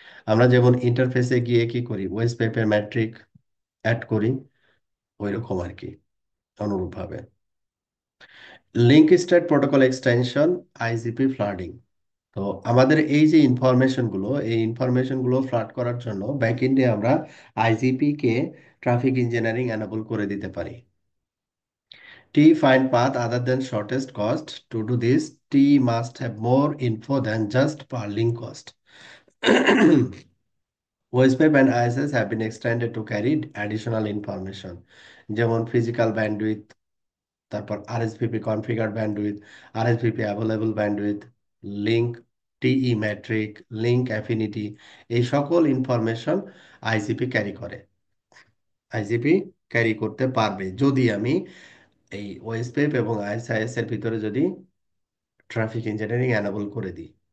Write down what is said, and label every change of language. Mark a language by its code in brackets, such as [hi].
[bn] আমরা যেমন ইন্টারফেসে গিয়ে কি করি, ওয়েস্ট পেপের ম্যাট্রিক অ্যাড করি, ওই রকম আর কি, অনুরূপভাবে। Link state protocol extension, IGP flooding. তো আমাদের এই যে ইনফরমেশন গুলো, এই ইনফরমেশন গুলো ফ্লাড করার জন্য ব্যাকএন্ডে আমরা আইজিপি কে ট্রাফিক ইঞ্জিনিয়ারিং এনাবল করে দিতে পারি। [en] T find path other than shortest cost. To do this, T must have more info than just per link cost. OSPF and ISS have been extended to carry additional information, [bn] যেমন physical bandwidth, তারপর আরএসভিপি configure bandwidth, আরএসভিপি available bandwidth, link, টিই matric, link affinity, এই সকল information IGP carry করে, IGP carry করতে পারবে যদি আমি এই ওএসপিএফ এবং আইএসআইএস এর ভিতরে যদি ট্রাফিক ইঞ্জিনিয়ারিং অ্যানাবল করে দিই।